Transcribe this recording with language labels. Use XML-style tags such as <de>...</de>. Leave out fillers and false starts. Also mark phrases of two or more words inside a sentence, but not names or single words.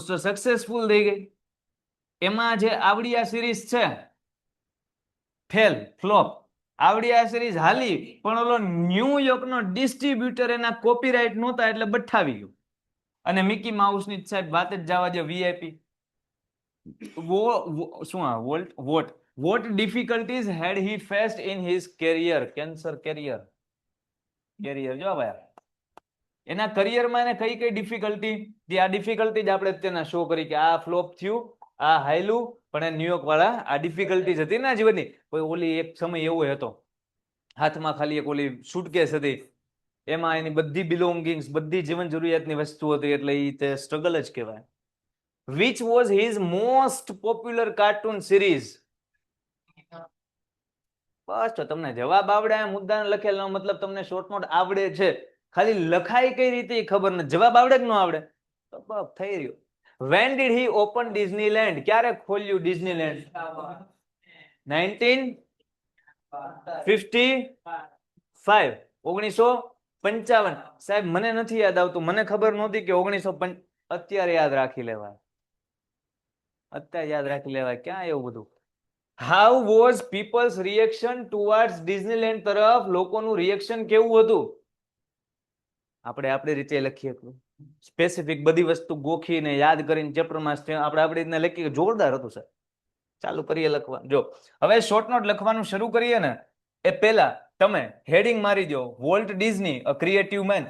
<gu>તો સક્સેસફુલ થઈ ગઈ. એમાં જે આવડી આ સિરીઝ છે ફ્લોપ. આવડી આ સિરીઝ હાલી, પણ ઓલો ન્યુયોર્કનો ડિસ્ટ્રીબ્યુટર એના કોપીરાઇટ નહોતા એટલે બઠાવી ગયું. અને મિકી માઉસ ની સાહેબ વાત જ જવા દે. વીઆઈપી. શું આ વોલ્ટ?</gu> <en>What difficulties had he faced in his career? Cancer career.</en> <gu>Career જો ભાઈ એના કરિયરમાં એને કઈ કઈ ડિફિકલ્ટી, જે આ ડિફિકલ્ટી જ આપણે તેના શો કરી કે આ ફ્લોપ થયું, આ હાયલું, પણ એ ન્યુયોર્ક વાળા આ ડિફિકલ્ટીઝ હતી ને જીવનની. કોઈ ઓલી એક સમય એવો હતો, હાથમાં ખાલી એક ઓલી સુટકેસ હતી, એમાં એની બધી બિલોંગિંગ્સ, બધી જીવન જરૂરિયાતની વસ્તુ હતી, એટલે એ તે સ્ટ્રગલ જ કહેવાય.</gu> <en>Which was his most popular cartoon series?</en> <gu>બસ તો તમને જવાબ આવડે, મુદ્દાને લખેલો મતલબ તમને શોર્ટ નોટ આવડે છે, ખાલી લખાય કઈ રીતે એ ખબર નથી, જવાબ આવડે કે ન આવડે તો બસ થઈ રહ્યું.</gu> <en>When did he open Disneyland?</en> <gu>ક્યારે ખોલ્યું ડિઝનીલેન્ડ? 1955. 1955. સાહેબ મને નથી યાદ આવતું, મને ખબર નહોતી કે 1955. અત્યારે યાદ રાખી લેવાય, અત્યારે યાદ રાખી લેવાય, ક્યાં એવું બધું.</gu> <en>How was people's reaction towards Disneyland</en> <gu>તરફ લોકોનું રિએક્શન કેવું હતું? આપણે આપણી રીતે લખીએ, સ્પેસિફિક બધી વસ્તુ ગોખીને યાદ કરીને ચેપ્ટરમાં આપણે આપણી રીતના લખીએ, જોરદાર હતું સર. ચાલુ કરીએ લખવા. જો હવે શોર્ટ નોટ લખવાનું શરૂ કરીએ ને એ પહેલા તમે હેડિંગ મારી દો, વોલ્ટ ડિઝની</gu> <en>a creative man.</en>